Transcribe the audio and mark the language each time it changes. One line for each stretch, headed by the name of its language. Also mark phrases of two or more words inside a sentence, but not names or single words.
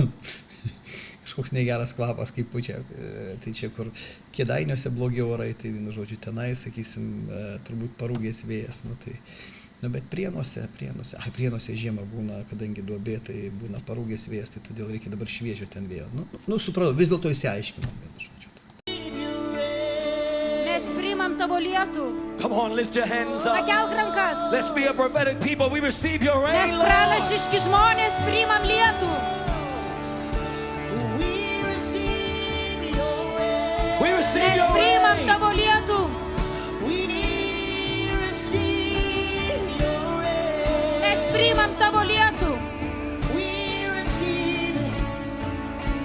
Lithuanian: Kažkoks negeras kvapas, kaip pučia. Tai čia, kur Kėdainiuose blogi orai, tai vienu žodžiu tenai, sakysim, turbūt parūgęs vėjas. Nu, tai, nu, bet Prienuose žiemą būna, kadangi duobė, tai būna parūgęs vėjas, tai todėl reikia dabar šviežio ten vėjo. Nu supratau, vis dėlto įsiaiškinom, vienu žodžiu. Mes priimam tavo lietų.
English: Come on, lift your hands up.
Lithuanian: Pakelk rankas.
English: Let's be a prophetic people. We receive your
Lithuanian: Mes
English: rain, Lord.
Lithuanian: pranašiški žmonės priimam lietų.
English: We receive
Lithuanian: Mes
English: your
Lithuanian: priimam
English: rain.
Lithuanian: tavo lietų. Mes priimam tavo lietų.